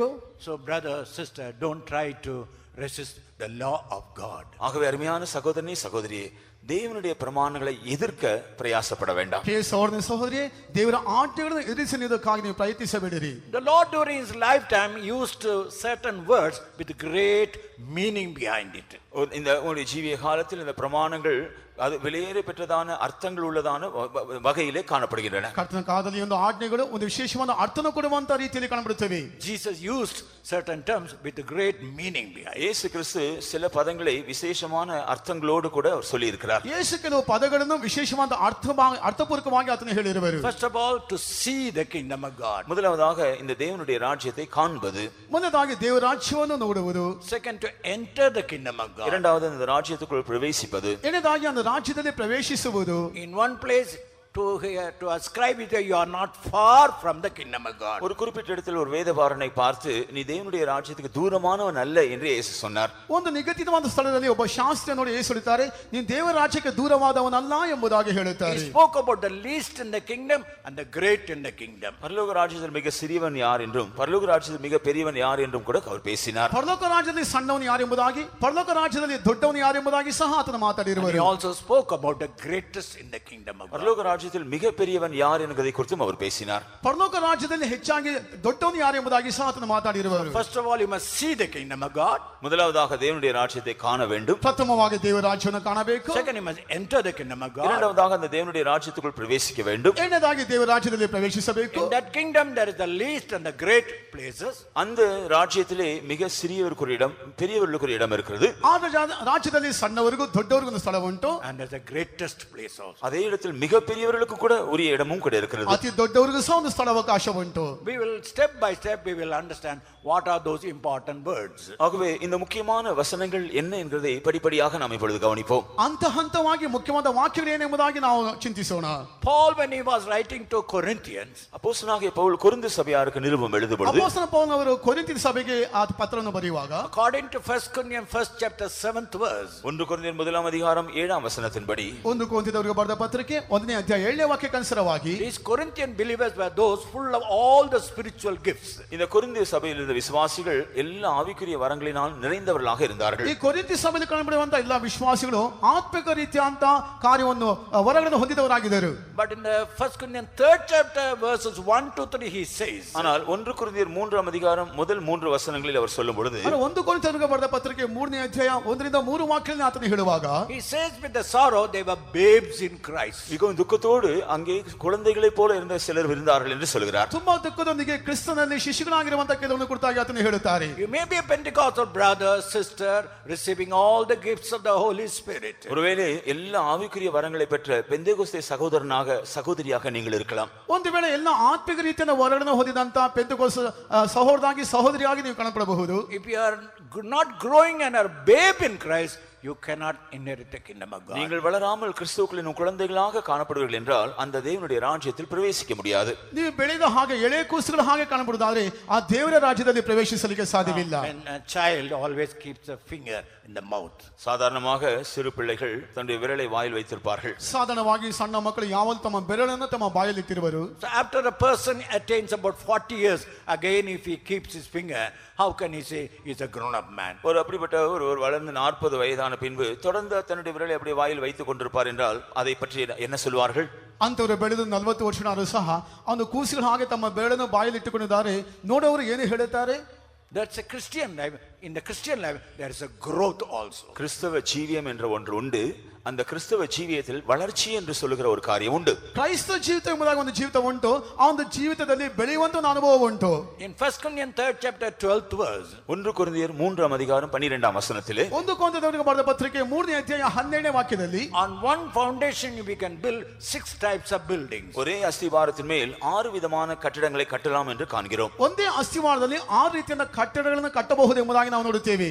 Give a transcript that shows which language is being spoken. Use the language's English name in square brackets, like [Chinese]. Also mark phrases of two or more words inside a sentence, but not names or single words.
[English] So brother, sister, don't try to resist the law of God. [Tamil] ஆகவே அருமையான சகோதரனே சகோதரியே, தேவனுடைய பிரமாணங்களை எதிர்க்க பிரயாசப்பட வேண்டாம். [Kannada] ಸಹೋದರನೇ ಸಹೋದರಿಯೇ, ದೇವರ ಆಜ್ಞೆಗಳನ್ನು ಎದುರಿಸುವುದಕ್ಕಾಗಿ ನೀವು ಪ್ರಯತ್ನಿಸಬೇಡಿರಿ. [English] The Lord during his lifetime used certain words with great meaning behind it. [Tamil] இந்த உங்களுடைய ஜீவிய காலத்தில் இந்த பிரமாணங்கள் அது வெளியேற பெற்றதான அர்த்தங்கள் உள்ளதான வகையிலே காணப்படுகின்றன. [Kannada] ಕರ್ತನ ಕಾಲದಲ್ಲಿ ಒಂದು ಆಜ್ಞೆಗಳು ಒಂದು ವಿಶೇಷವಾದ ಅರ್ಥನ ಕೊಡುವಂತ ರೀತಿಯಲ್ಲಿ ಕಾಣப்படுತ್ತವೆ. [English] Jesus used certain terms with great meaning behind. [Tamil] இயேசு கிறிஸ்து சில பதங்களை விசேஷமான அர்த்தங்களோடு கூட அவர் சொல்லி இருக்கிறார். [Kannada] ಯೇಸು ಕೆಲವು ಪದಗಳನ್ನು ವಿಶೇಷವಾದ ಅರ್ಥಪೂರ್ವಕವಾಗಿ ಆತನು ಹೇಳಿರುವರು. [English] First of all, to see the kingdom of God. [Tamil] முதலாவதாக இந்த தேவனுடைய ராஜ்யத்தை காண்பது. [Kannada] ಮೊದಲಾಗಿ ದೇವರ ರಾಜ್ಯವನ್ನು ನೋಡುವುದು. [English] Second, to enter the kingdom of God. [Tamil] இரண்டாவது இந்த ராஜ்யத்துக்குள் பிரவேசிப்பது. [Kannada] ಎರಡನೇದಾಗಿ அந்த ರಾಜ್ಯದಲ್ಲಿ ಪ್ರವೇಶಿಸುವುದು. [English] In one place, to ascribe it, you are not far from the kingdom of God. [Tamil] ஒரு குறிப்பிட்ட இடத்தில் ஒரு வேதபாரனை பார்த்து, நீ தேவனுடைய ராஜ்யத்துக்கு தூரமானவன் அல்ல என்று இயேசு சொன்னார். [Kannada] ಒಂದು ನಿಗದಿತವಾದ ಸ್ಥಳದಲ್ಲಿ ಒಬ್ಬ ಶಾಸ್ತ್ರಿ ನೋಡಿ ಯೇಸು ಹೇಳುತ್ತಾರೆ, ನೀನು ದೇವರ ರಾಜ್ಯಕ್ಕೆ ದೂರವಾದವನಲ್ಲ ಎಂಬುದಾಗಿ ಹೇಳುತ್ತಾರೆ. [English] He spoke about the least in the kingdom and the great in the kingdom. [Tamil] பரலோக ராஜ்யத்தில் மிக சிறியவன் யார் என்றும் பரலோக ராஜ்யத்தில் மிக பெரியவன் யார் என்றும் கூட அவர் பேசினார். [Kannada] ಪರಲೋಕ ರಾಜ್ಯದಲ್ಲಿ ಸಣ್ಣವನು ಯಾರು ಎಂಬುದಾಗಿ, ಪರಲೋಕ ರಾಜ್ಯದಲ್ಲಿ ದೊಡ್ಡವನು ಯಾರು ಎಂಬುದಾಗಿ ಸಹ ಆತನು ಮಾತಾಡಿರುವರು. [English] He also spoke about the greatest in the kingdom of God. [Tamil] பரலோக ராஜ்யத்தில் ராஜ்யத்தில் மிக பெரியவன் யார் என்பதை குறித்தும் அவர் பேசினார். [Kannada] ಪರಲೋಕ ರಾಜ್ಯದಲ್ಲಿ ಹೆಚ್ಚಾಗಿ ದೊಡ್ಡವನು ಯಾರು ಎಂಬುದಾಗಿ ಸಹ ಆತನು ಮಾತಾಡಿರುವರು. [English] First of all, you must see the kingdom of God. [Tamil] முதலாவதாக தேவனுடைய ராஜ்யத்தை காண வேண்டும். [Kannada] ಪ್ರಥಮವಾಗಿ ದೇವರ ರಾಜ್ಯವನ್ನು ಕಾಣಬೇಕು. [English] Second, you must enter the kingdom of God. [Tamil] இரண்டாவதாக அந்த தேவனுடைய ராஜ்யத்துக்குள் பிரவேசிக்க வேண்டும். [Kannada] ಎರಡನೇದಾಗಿ ದೇವರ ರಾಜ್ಯದಲ್ಲಿ ಪ್ರವೇಶಿಸಬೇಕು. [English] In that kingdom there is the least and the great places. [Tamil] அந்த ராஜ்யத்திலே மிக சிறியவருக்கு ஒரு இடம், பெரியவர்களுக்கு ஒரு இடம் இருக்கிறது. [Kannada] ಆ ರಾಜ್ಯದಲ್ಲಿ ಸಣ್ಣವರಿಗೂ ದೊಡ್ಡವರಿಗೂ ಒಂದು ಸ್ಥಳ ಉಂಟು. [English] And there's the greatest place also. [Tamil] அதே இடத்தில் மிக பெரியவர்களுக்கு கூட உரிய இடமும் கூட இருக்கிறது. [Kannada] ಅತಿ ದೊಡ್ಡವರಿಗೂ ಸಹ ಒಂದು ಸ್ಥಳ ಅವಕಾಶ ಉಂಟು. [English] We will step by step we will understand what are those important words. [Tamil] ஆகவே இந்த முக்கியமான வசனங்கள் என்ன என்கிறதை படிப்படியாக நாம் இப்பொழுது கவனிப்போம். [Kannada] ಹಂತ ಹಂತವಾಗಿ ಮುಖ್ಯವಾದ ವಾಕ್ಯಗಳು ಏನೆಂಬುದಾಗಿ ನಾವು ಚಿಂತಿಸೋಣ. [English] Paul, when he was writing to Corinthians, [Tamil] அப்போஸ்தலனாகிய பவுல் கொரிந்து சபையாருக்கு நிருபம் எழுதும் பொழுது [Kannada] ಅಪೊಸ್ತಲ ಪೌಲನು ಅವರು ಕೊರಿಂಥಿನ ಸಭೆಗೆ ಆ ಪತ್ರವನ್ನು ಬರೆಯುವಾಗ [English] according to 1 Corinthians 1st chapter 7th verse, [Tamil] 1 கொரிந்தியர் 1ஆம் அதிகாரம் 7ஆம் வசனத்தின்படி [Kannada] ಒಂದು ಕೊರಿಂಥದವರಿಗೆ ಬರೆದ ಪತ್ರಿಕೆ 1ನೇ ಅಧ್ಯಾಯ 7ನೇ ವಾಕ್ಯಕ್ಕೆ ಅನುಸಾರವಾಗಿ [English] these Corinthian believers were those full of all the spiritual gifts. [Tamil] இந்த கொரிந்திய சபையில் இருந்த விசுவாசிகள் எல்லா ஆவிக்குரிய வரங்களினால் நிறைந்தவர்களாக இருந்தார்கள். [Kannada] ಈ ಕೊರಿಂಥಿ ಸಭೆಯಲ್ಲಿ ಕಾಣப்படுವಂತ ಎಲ್ಲ ವಿಶ್ವಾಸಿಗಳು ಆತ್ಮಿಕ ರೀತಿಯಂತ ಕಾರ್ಯವನ್ನು ವರಗಳನ್ನು ಹೊಂದಿದವರಾಗಿದ್ದರು. [English] But in the 1 Corinthians 3rd chapter verses 1 to 3 he says, [Tamil] ஆனால் 1 கொரிந்தியர் 3ஆம் அதிகாரம் முதல் 3 வசனங்களில் அவர் சொல்லும் பொழுது [Kannada] ಒಂದು ಕೊರಿಂಥದವರಿಗೆ ಬರೆದ ಪತ್ರಿಕೆ 3ನೇ ಅಧ್ಯಾಯ 1ರಿಂದ 3 ವಾಕ್ಯಗಳನ್ನು ಆತನು ಹೇಳುವಾಗ [English] he says with the sorrow they were babes in Christ. [Tamil] மிகவும் துக்கத்தோடு அங்கே குழந்தைகளைப் போல இருந்த சிலர் இருந்தார்கள் என்று சொல்கிறார். [Kannada] ತುಂಬಾ ದುಃಖದೊಂದಿಗೆ ಕ್ರಿಸ್ತನಲ್ಲಿ ಶಿಶುಗಳಾಗಿರುವಂತ ಕೆಲವನ್ನು ಕುರಿತಾಗಿ ಆತನು ಹೇಳುತ್ತಾರೆ. [English] You may be a Pentecostal brother, sister, receiving all the gifts of the Holy Spirit. [Tamil] ஒருவேளை எல்லா ஆவிக்குரிய வரங்களை பெற்ற பெந்தேகோஸ்தே சகோதரனாக சகோதரியாக நீங்கள் இருக்கலாம். [Kannada] ಒಂದು ವೇಳೆ ಎಲ್ಲ ಆತ್ಮಿಕ ರೀತಿಯ ವರಗಳನ್ನು ಹೊಂದಿದಂತ ಪೆಂತೆಕೋಸ್ತ ಸಹೋದರನಾಗಿ ಸಹೋದರಿಯಾಗಿ ನೀವು ಕಾಣಪಡಬಹುದು. [English] If you are not growing and are babe in Christ, you cannot inherit the kingdom of God. [Tamil] நீங்கள் வளராமல் கிறிஸ்துவுக்குள்ளின் குழந்தைகளாக காணப்படுவீர்கள் என்றால் அந்த தேவனுடைய ராஜ்யத்தில் பிரவேசிக்க முடியாது. [Kannada] ನೀವು ಬೆಳೆದ ಹಾಗೆ ಎಳೆ ಕೂಸುಗಳ ಹಾಗೆ ಕಾಣಬಹುದಾದ್ರೆ ಆ ದೇವರ ರಾಜ್ಯದಲ್ಲಿ ಪ್ರವೇಶಿಸಲಿಕ್ಕೆ ಸಾಧ್ಯವಿಲ್ಲ. [English] And a child always keeps a finger in the mouth. [Tamil] சாதாரணமாக சிறு பிள்ளைகள் தன்னுடைய விரலை வாயில் வைத்திருப்பார்கள். [Kannada] ಸಾಧಾರಣವಾಗಿ ಸಣ್ಣ ಮಕ್ಕಳು ಯಾವಾಗಲೂ ತಮ್ಮ ಬೆರಳನ್ನು ತಮ್ಮ ಬಾಯಲ್ಲಿ ಇಟ್ಟಿರುವರು. [English] So after a person attains about 40 years, again if he keeps his finger, how can he say he's a grown up man? [Tamil] ஒரு அப்படிப்பட்ட ஒரு வளர்ந்து 40 வயதான பின்பு தொடர்ந்து தன்னுடைய விரலை அப்படியே வாயில் வைத்துக் கொண்டிருப்பார் என்றால் அதை பற்றி என்ன சொல்வார்கள்? [Kannada] ಅಂತವರು ಬೆಳೆದು 40 ವರ್ಷನಾದರೂ ಸಹ ಅವನು ಕೂಸುಗಳ ಹಾಗೆ ತಮ್ಮ ಬೆರಳನ್ನು ಬಾಯಲ್ಲಿ ಇಟ್ಟುಕೊಂಡಿದ್ದಾರೆ. ನೋಡೋರು ಏನು ಹೇಳುತ್ತಾರೆ? [English] That's a Christian life. In the Christian life there is a growth also. [Tamil] கிறிஸ்தவ ஜீவியம் என்ற ஒன்று உண்டு. அந்த கிறிஸ்தவ ஜீவியத்தில் வளர்ச்சி என்று சொல்லுகிற ஒரு காரியம் உண்டு. [Kannada] ಕ್ರೈಸ್ತ ಜೀವಿತ ಎಂಬುದಾಗಿ ಒಂದು ಜೀವಿತ ಉಂಟು. ಆ ಒಂದು ಜೀವಿತದಲ್ಲಿ ಬೆಳೆಯುವಂತ ಒಂದು ಅನುಭವ ಉಂಟು. [English] In 1 Corinthians 3rd chapter 12th verse, [Tamil] 1 கொரிந்தியர் 3ஆம் அதிகாரம் 12ஆம் வசனத்திலே [Kannada] ಒಂದು ಕೊರಿಂಥದವರಿಗೆ ಬರೆದ ಪತ್ರಿಕೆ 3ನೇ ಅಧ್ಯಾಯ 12ನೇ ವಾಕ್ಯದಲ್ಲಿ [English] on one foundation we can build 6 types of buildings. [Tamil] ஒரே அஸ்திவாரத்தின் மேல் 6 விதமான கட்டடங்களை கட்டலாம் என்று காண்கிறோம். [Kannada] ಒಂದೇ ಅಸ್ತಿವಾರದಲ್ಲಿ 6 ರೀತಿಯ ಕಟ್ಟಡಗಳನ್ನು ಕಟ್ಟಬಹುದು ಎಂಬುದಾಗಿ ನಾವು ನೋಡುತ್ತೇವೆ.